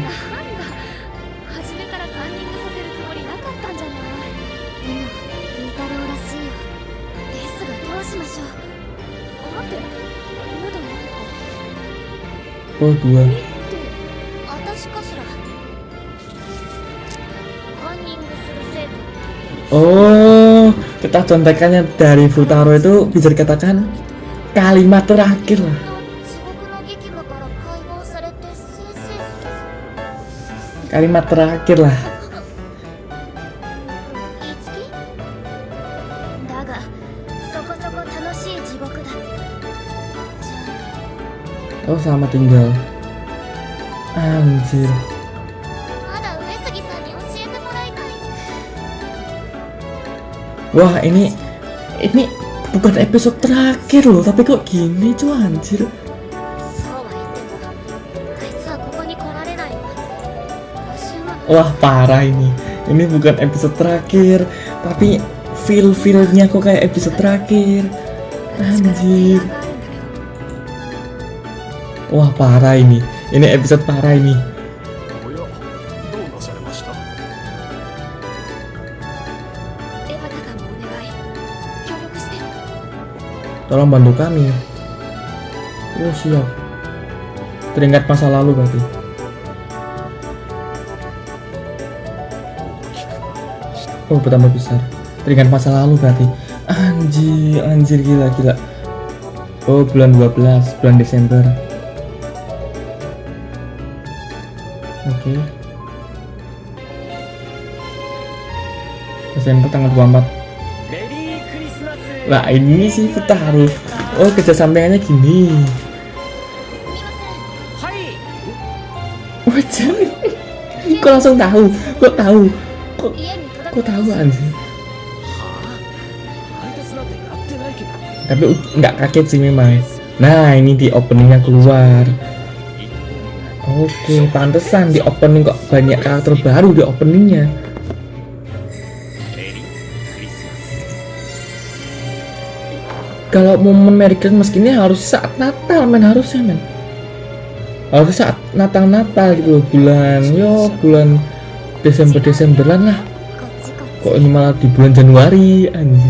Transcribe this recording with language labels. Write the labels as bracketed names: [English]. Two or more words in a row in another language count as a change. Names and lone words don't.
[Japanese] なんだ初めからカンニングさせるつもりなかったんじゃないでも風太郎らしいよですがどうしましょう待ってまだ何か oh 2. って私かしらカンニングする生徒に [Indonesian] Oh, kita contekannya dari Futaro itu bisa dikatakan kalimat terakhir lah. [Japanese] 地獄の激務から解放されて先生 [Indonesian] Kalimat terakhir lah. [Japanese] いつきだがそこそこ楽しい地獄だじゃ [Indonesian] Oh, selamat tinggal. Anjir. [Japanese] あまだ上杉さんに教えてもらいたい [Indonesian] Wah, ini bukan episode terakhir loh, tapi kok gini cuy, anjir. [Japanese] そうは言ってもあいつはここに来られないわ私は [Indonesian] Wah, parah ini. Ini bukan episode terakhir, tapi feel-feelnya kok kayak episode terakhir. Anjir. Wah, parah ini. Ini episode parah ini. [Japanese] おや、どうなされました？エバタさんもお願い協力して [Indonesian] Tolong bantu kami. Oh, siap. Teringat masa lalu berarti. Oh, bertambah besar. Teringat masa lalu berarti. Anjir gila. Oh, bulan 12, bulan Desember. Oke. Desember tanggal 24. [Japanese] メリークリスマス [Indonesian] Lah ini sih Futaro. Oh, kerja sampingannya gini. [Japanese] はい [Indonesian] Wajar. Kok langsung tahu? Kok tahu? [Japanese] 家に届 [Indonesian] Kok tahu anjir? [Japanese] 配達なんてやってないけど [Indonesian] Tapi nggak kaget sih memang. Nah, ini di openingnya keluar. Oke, pantesan di opening kok banyak karakter baru di openingnya. [Japanese] メリークリスマス [Indonesian] Kalau momen [English] Merry Christmas [Indonesian] gini harus saat Natal men, harusnya men. Harus saat Natal gitu loh, bulan Desemberan lah. [Japanese] こっちこっち [Indonesian] Kok ini malah di bulan Januari anjir.